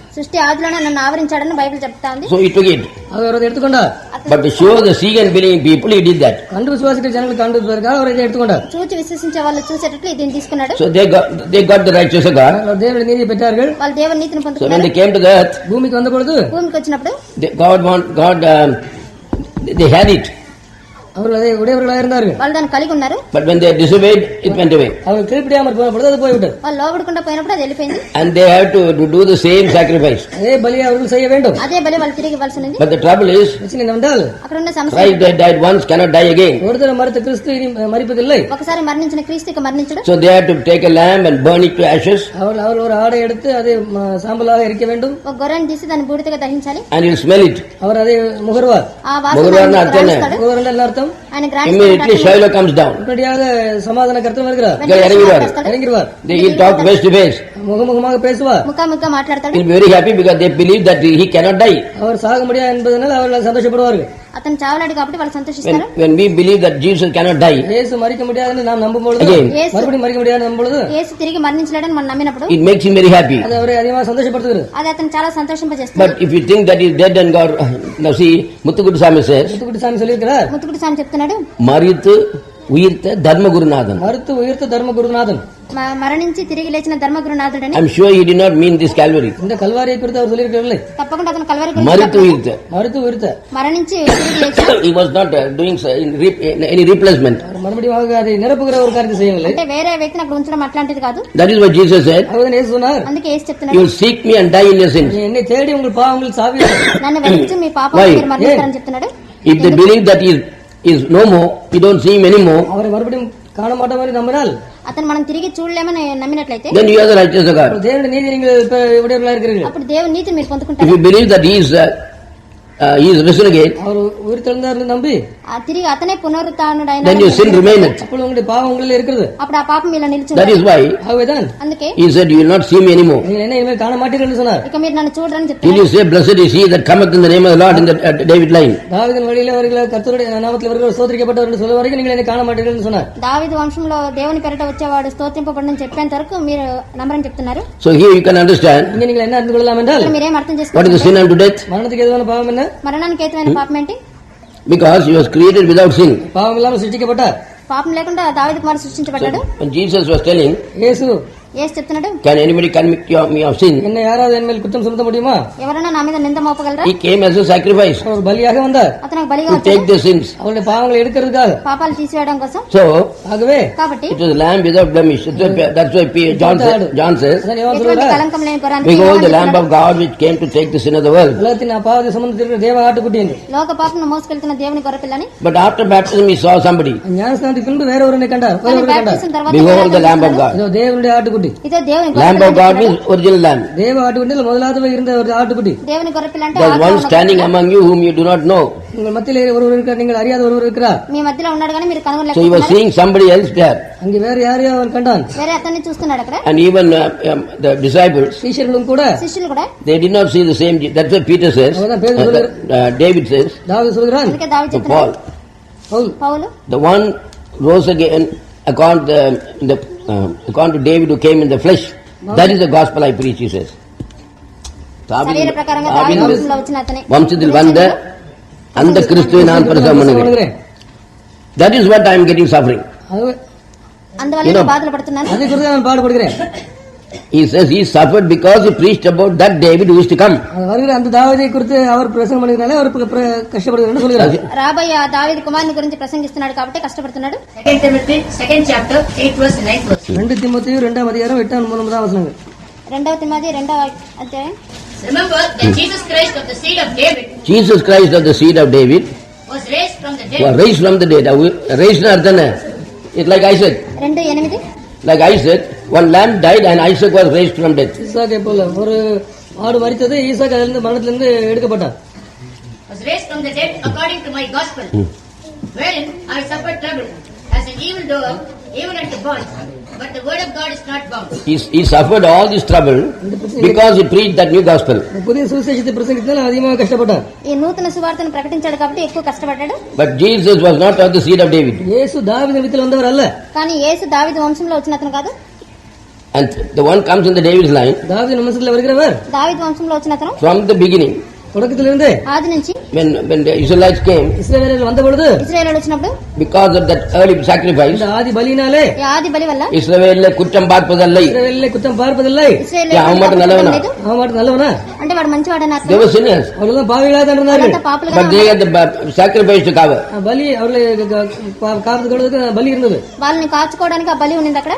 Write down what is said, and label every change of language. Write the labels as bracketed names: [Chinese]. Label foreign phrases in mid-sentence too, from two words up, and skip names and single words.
[Telugu] సృష్టి ఆదిలోనే నన్ను ఆవరించాడని బైబిల్ చెప్తా ఉంది. [English] So he took it. [Tamil] அவர் அதை எடுத்துக்கொண்டார். [English] But to show the seeing and believing people, he did that. [Tamil] கண்டு விசுவாசிக்கிற ஜனங்களுக்கு காண்பிப்பதற்காக அவர் இதை எடுத்துக்கொண்டார். [Telugu] చూచి విశ్వసించే వాళ్ళు చూసేటట్లు దీన్ని తీసుకున్నాడు. [English] So they got the righteousness of God. [Tamil] அவர் தேவனுடைய நீதியை பெற்றார்கள். [Telugu] వాళ్ళు దేవుని నీతిని [English] So when [Telugu] పొందుకున్నారు. [English] they came to the earth, [Tamil] பூமிக்கு வந்த பொழுது [Telugu] భూమికి వచ్చినప్పుడు [English] they had it. [Tamil] அவர்கள் அதை உடையவர்களாக இருந்தார்கள். [Telugu] వాళ్ళు దాన్ని కలిగి ఉన్నారు. [English] But when they disobeyed, it went away. [Tamil] அவர்கள் கீழ்ப்படியாமல் போன பொழுது அது போய்விட்டது. [Telugu] వాళ్ళు లోబడకుండా పోయినప్పుడు అది వెళ్ళిపోయింది. [English] And they have to do the same sacrifice. [Tamil] அதே பலியை அவர்கள் செய்ய வேண்டும். [Telugu] అదే బలి వాళ్ళు తిరిగి ఇవ్వాల్సి ఉంది. [English] But the trouble is, [Tamil] பிரச்சனை என்னவென்றால் [Telugu] అక్కడ ఉన్న సమస్య [English] Christ died once, cannot die again. [Tamil] ஒரு தடவை மரித்த கிறிஸ்து இனி மரிப்பதில்லை. [Telugu] ఒకసారి మరణించిన క్రీస్తుకి మరణించడు. [English] So they have to take a lamb and burn it to ashes. [Tamil] அவர்கள் ஒரு ஆடை எடுத்து அதை சாம்பலாக எரிக்க வேண்டும். [Telugu] ఒక గొర్రెని తీసి దాన్ని బూడిదగా దహించాలి. [English] And you'll smell it. [Tamil] அவர் அதை முகர்வார். [Telugu] ఆ వాసన ముగ్గురు అర్థం [Tamil] முகர்வார் என்ன அர்த்தம்? [Telugu] ఆయన గ్రాండ్ [English] Immediately Shiloh comes down. [Tamil] இப்படியாக சமாதான கர்த்தர் வருகிறார். இறங்குவார். [English] He'll talk face to face. [Tamil] முகமுகமாக பேசுவார். [Telugu] ముఖాముఖిగా మాట్లాడతాడు. [English] He'll be very happy because they believe that he cannot die. [Tamil] அவர் சாக முடியாது என்பதனால் அவர்கள் சந்தோஷப்படுவார்கள். [Telugu] అతను చావలాడు కాబట్టి వాళ్ళు సంతోషిస్తారు. [English] When we believe that Jesus cannot die, [Tamil] இயேசு மரிக்க முடியாதுன்னு நாம் நம்பும் பொழுது, [English] Again. [Tamil] மறுபடியும் மரிக்க முடியாது நம்பும் பொழுது, [Telugu] యేసు తిరిగి మరణించలేడని మనం నమ్మినప్పుడు [English] it makes him very happy. [Tamil] அது அவரை அதிகமாக சந்தோஷப்படுத்துகிறது. [Telugu] అది అతను చాలా సంతోషింపజేస్తుంది. [English] But if you think that he's dead and God, now see, Muthukudu Swami says, [Tamil] முத்துக்குட்டி சாமி சொல்லியிருக்கிறார், [Telugu] ముత్తుకుడి స్వామి చెప్తున్నాడు, [Tamil] மரித்து உயிர்த்த தர்மகுருநாதன். மருத்து உயிர்த்த தர்ம குருநாதன். [Telugu] మరణించి తిరిగి లేచిన ధర్మగురునాథుడని. [English] I'm sure he did not mean this Calvary. [Tamil] இந்த கல்வாரியை குறித்து அவர் சொல்லியிருக்கவில்லை. [Telugu] తప్పకుండా అతను కల్వరి గురించి [Tamil] மரித்து [Telugu] చెప్పలేదు. [Tamil] உயிர்த்த. மருத்து உயிர்த்த. [Telugu] మరణించి తిరిగి లేచిన [English] He was not doing any replacement. [Tamil] அவர் மறுபடியும் அதை நிரப்புகிற ஒரு காரியத்தை செய்யவில்லை. [Telugu] అంటే వేరే వ్యక్తిని అక్కడ ఉంచడం అట్లాంటిది కాదు. [English] That is what Jesus said. [Tamil] அவர் இயேசு சொன்னார், [Telugu] అందుకే యేసు [English] You [Telugu] చెప్తున్నాడు, [English] will seek me and die in your sins. [Tamil] நீ என்னை தேடி உங்கள் பாவங்கள் சாவி. [Telugu] నన్ను వెలిగించి మీ పాపం [English] Why? [Telugu] మీరు మరణిస్తారని చెప్తున్నాడు. [English] If they believe that he is no more, we don't see him anymore, [Tamil] அவரை மறுபடியும் காண மாட்டோம் என்று நம்பினால் [Telugu] అతను మనం తిరిగి చూడలేమని నమ్మినట్లయితే [English] then you are the righteous of God. [Tamil] தேவனுடைய நீதி நீங்கள் இப்ப உடையவர்களாக இருக்கிறீர்கள். [Telugu] అప్పుడు దేవుని నీతిని మీరు [English] If [Telugu] పొందుకుంటారు. [English] you believe that he is he is risen again, [Tamil] அவர் உயிர் தெழுந்தார் நம்பி [Telugu] తిరిగి అతనే పునరుత్థానుడైన [English] then your sin remaineth. [Tamil] அப்பொழுது உங்களுடைய பாவம் உங்களில் இருக்கிறது. [Telugu] అప్పుడు ఆ పాపం ఇలా నిలిచి [English] That is why [Tamil] ஆகவேதான் [Telugu] అందుకే [English] he said, you will not see me anymore. [Tamil] நீங்கள் என்ன இனிமேல் காண மாட்டீர்கள் என்று சொன்னார். [Telugu] ఇక మీరు నన్ను చూడరని [English] Till [Telugu] చెప్తున్నారు. [English] you say, blessed is he that cometh in the name of the Lord in the David line. [Tamil] தாவீதின் வழியிலே அவர்கள் கர்த்தருடைய நாமத்தில் அவர்கள் சோதரிக்கப்பட்டவர் என்று சொல்ல வரைக்கும் நீங்கள் என்னை காண மாட்டீர்கள் என்று சொன்னார். [Telugu] దావీదు వంశంలో దేవుని పేరిట వచ్చేవాడు స్తోత్రింపబడని చెప్పేంత వరకు మీరు నమ్మరని చెప్తున్నారు. [English] So here you can understand, [Tamil] இங்கே நீங்கள் என்ன அறிந்து கொள்ளலாம் என்றால் [Telugu] ఇక్కడ మీరేం అర్థం [English] what is the [Telugu] చేసుకుంటారు? [English] sin unto death? [Tamil] மரணத்துக்கு எதுவான பாவம் என்ன? [Telugu] మరణానికి హేతువైన పాపం ఏంటి? [English] Because he was created without sin. [Tamil] பாவம் இல்லாமல் சிருஷ்டிக்கப்பட்டார். [Telugu] పాపం లేకుండా దావీదు కుమారుడు సృష్టించబడ్డాడు. [English] When Jesus was telling, [Tamil] இயேசு [Telugu] యేసు చెప్తున్నాడు, [English] can anybody convict me of sin? [Tamil] என்னை யாராவது என் மேல் குற்றம் சுமத்த முடியுமா? [Telugu] ఎవరైనా నా మీద నింద మోపగలరా? [English] He came as a sacrifice [Tamil] அவர் பலியாக வந்தார் [Telugu] అతను బలిగా [English] to [Telugu] వచ్చాడు [English] take the sins. [Tamil] அவருடைய பாவங்களை எடுக்கிறதுக்காக. [Telugu] పాపాలు తీసివేయడం కోసం. [English] So [Tamil] ஆகவே [Telugu] కాబట్టి [English] it was a lamb without blemish. That's why John says, [Tamil] அதான் யோவான் [Telugu] ఎటువంటి [Tamil] சொல்றார், [Telugu] కలంకం లేని కొరానికి [English] behold the lamb of God which came to take the sin of the world. [Tamil] உலகத்தின் பாவத்தை சுமந்திருக்கிற தேவ ஆட்டுக்குட்டி என்று. [Telugu] లోక పాపను మోసుకెళ్తున్న దేవుని గొర్రెపిల్లని. [English] But after baptism he saw somebody. [Tamil] ஞானஸ்நானத்துக்கு பின்பு வேற ஒருவனை கண்டார். வேற [Telugu] కానీ [Tamil] ஒருவனை கண்டார். [Telugu] బాప్టిజం తర్వాత [English] Behold the lamb of God. [Tamil] இதோ தேவனுடைய ஆட்டுக்குட்டி. [Telugu] ఇదే దేవుని [English] Lamb of God [Telugu] గొర్రెపిల్ల. [English] means original lamb. [Tamil] தேவ ஆட்டுக்குட்டியில் முதலாவது இருந்த ஒரு ஆட்டுக்குட்டி. [Telugu] దేవుని గొర్రెపిల్ల అంటే [English] There's one [Telugu] ఆత్మ ఉన్న [English] standing [Telugu] గొర్రెపిల్ల. [English] among you whom you do not know. [Tamil] உங்கள் மத்தியிலே ஒருவர் இருக்கிறார், நீங்கள் அறியாத ஒருவர் இருக்கிறார். [Telugu] మీ మధ్యలో ఉన్నాడు కానీ మీరు [English] So he was [Telugu] కనుగొనలేకపోతున్నారు. [English] seeing somebody else there. [Tamil] அங்கே வேற யாரையோ அவன் கண்டான். [Telugu] వేరే అతన్ని చూస్తున్నాడు అక్కడ. [English] And even the disciples, [Tamil] சீஷர்களும் கூட [Telugu] శిష్యులు కూడా. [English] they did not see the same. That's what Peter says. David says [Tamil] தாவீது சொல்கிறான், [Telugu] అందుకే దావీదు [English] to [Telugu] చెప్తున్నాడు, [English] Paul, [Tamil] பவுல் [Telugu] పౌలు [English] the one rose again according to David who came in the flesh. That is the gospel I preach, he says. [Telugu] శరీర ప్రకారంగా దావీదు వంశంలో వచ్చిన అతనే. [Tamil] வம்சத்தில் வந்த அந்த கிறிஸ்துவை நான் பிரசவம் பண்ணுகிறேன். [English] That is what I am getting suffering. [Telugu] అందువల్ల నేను బాధలు పడుతున్నాను. [Tamil] அதை குறித்து நான் பாடுபடுகிறேன். [English] He says he suffered because he preached about that David who is to come. [Tamil] வருகிற அந்த தாவீதை குறித்து அவர் பிரசங்கம் பண்ணுகிறனாலே அவர் கஷ்டப்படுகிறார் என்று சொல்கிறார். [Telugu] రాబోయే ఆ దావీదు కుమారుని గురించి ప్రసంగిస్తున్నాడు కాబట్టి కష్టపడుతున్నాడు. [English] 2 Timothy 2nd chapter 8 verse 9 verse. [Tamil] 2 தீமோத்தேயு 2ஆம் அதிகாரம் 8-9 வசனங்கள். [Telugu] 2వ తిమోతి 2వ అధ్యాయం. [English] Remember that Jesus Christ of the seed of David Jesus Christ of the seed of David was raised from the was dead. raised from the dead. Raised அர்த்தம் it's like Isaac. 2:8. Like Isaac, one lamb died and Isaac was raised from death. [Tamil] ஈசாக்கை போல ஒரு ஆடு மரித்தது, ஈசாக்கு அதிலிருந்து மரணத்திலிருந்து எடுக்கப்பட்டார். [English] Was raised from the dead according to my gospel, wherein I suffered trouble as an evildoer, even unto bonds. But the word of God is not bound. He suffered all this trouble because he preached that new gospel. [Tamil] புதிய சுவிசேஷத்தை பிரசங்கித்தால் அதிகமாக கஷ்டப்பட்டார். [Telugu] ఈ నూతన సువార్తను ప్రకటించాడు కాబట్టి ఎక్కువ కష్టపడ్డాడు. [English] But Jesus was not of the seed of David. [Tamil] இயேசு தாவீது வித்தில் வந்தவர் அல்ல. [Telugu] కానీ యేసు దావీదు వంశంలో వచ్చిన అతను కాదు. [English] And the one comes in the David's line [Tamil] தாவீது வம்சத்தில் வருகிறவர் [Telugu] దావీదు వంశంలో వచ్చిన అతను [English] from the beginning. [Tamil] தொடக்கத்திலிருந்தே [Telugu] ఆది నుంచి [English] When the Israelites came, [Tamil] இஸ்ரவேலர்கள் வந்த பொழுது [Telugu] ఇశ్రాయేలు వచ్చినప్పుడు [English] because of that early sacrifice, [Tamil] இந்த ஆதி பலியினாலே [Telugu] ఈ ఆది బలి వల్ల [Tamil] இஸ்ரவேலில் குற்றம் பார்ப்பதில்லை. இஸ்ரவேலிலே குற்றம் பார்ப்பதில்லை. [Telugu] ఇశ్రాయేలు [Tamil] அவன் மட்டும் நல்லவனா? அவன் மட்டும் நல்லவனா? [Telugu] అంటే వాడు మంచివాడని [English] They [Telugu] అర్థం. [English] were sinners, [Tamil] அவர்கள் பாவிகளாக தான் இருந்தார்கள். [Telugu] వాళ్ళంతా పాపులుగా [English] but they had the sacrifice to cover. [Tamil] பலி அவர்களை காத்து கொள்வதற்கு பலி இருந்தது. [Telugu] వాళ్ళని కాచుకోవడానికి ఆ బలి ఉండింది అక్కడ.